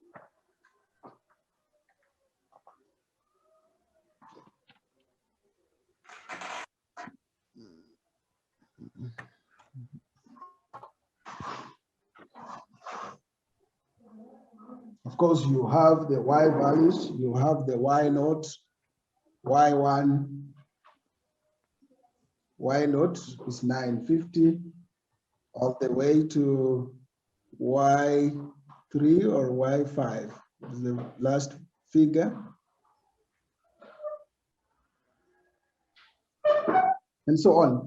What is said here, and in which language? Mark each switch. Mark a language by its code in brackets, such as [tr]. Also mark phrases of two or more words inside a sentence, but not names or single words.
[en] Of course, you have the y values, you have the y naught, y1, y naught is 950, all the way to y3 or y5 is the last figure. And so on.